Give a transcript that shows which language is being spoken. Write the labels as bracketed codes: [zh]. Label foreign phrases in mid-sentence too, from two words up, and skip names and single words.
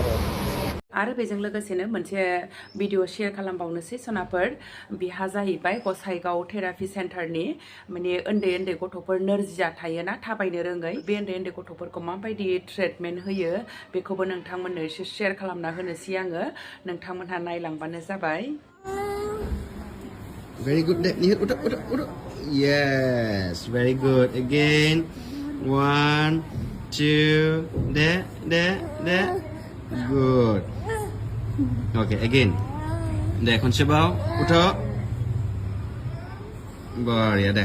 [brx] आरो बेजों लोगोसेनो मोनसे भिडिअ शेयार खालामबावनोसै सनाफोर बिहा जाहैबाय गसाइगाव [en] therapy centreनि [brx] माने उन्दै उन्दै गथ'फोर नोरजिया थायोना थाबायनो रोङै बे उन्दै उन्दै गथ'फोरखौ माबायदि ट्रिटमेन्ट होयो बेखौबो नोंथांमोननो एसे शेयार खालामना होनोसै आङो नोंथांमोनहा नायलांबानो जाबाय [en] Very good. Yes, very good. Again. 1, 2, there. Good. Okay, again. There, konsebau, uto. Baria, there.